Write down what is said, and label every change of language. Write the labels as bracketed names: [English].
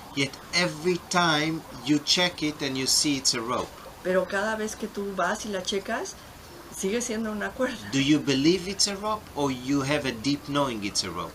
[English] Yet every time you check it and you see it's a rope. [Spanish] Pero cada vez que tú vas y la checas, sigue siendo una cuerda. [English] Do you believe it's a rope or you have a deep knowing it's a rope?